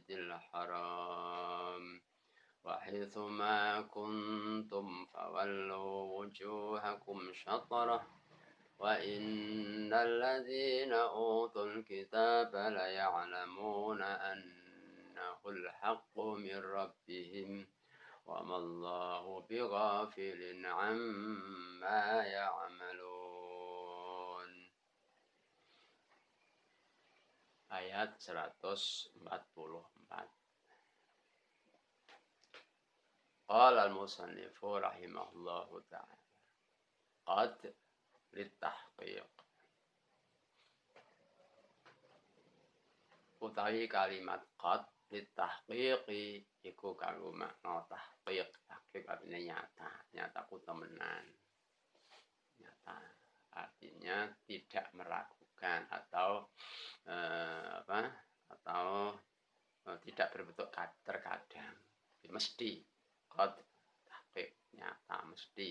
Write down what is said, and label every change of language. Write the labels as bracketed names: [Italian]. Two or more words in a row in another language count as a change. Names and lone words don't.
[Arabic] الحرام وحيث ما كنتم فولوا وجوهكم شطره وإن الذين أوتوا الكتاب ليعلمون أنه الحق من ربهم وما الله بغافل عما يعملون. [Indonesian] Ayat 144. [Arabic] قال المصنف رحمه الله تعالى. قد للتحقيق. [Javanese] Utawi kalimat [Arabic] قد للتحقيق [Javanese] iku kanggo makna tahqiq. [Indonesian] Tahqiq artinya nyata, nyataku temenan. Nyata artinya tidak meragukan atau tidak berbentuk terkadang. Mesti [Arabic] قد تحقيق [Indonesian] nyata mesti.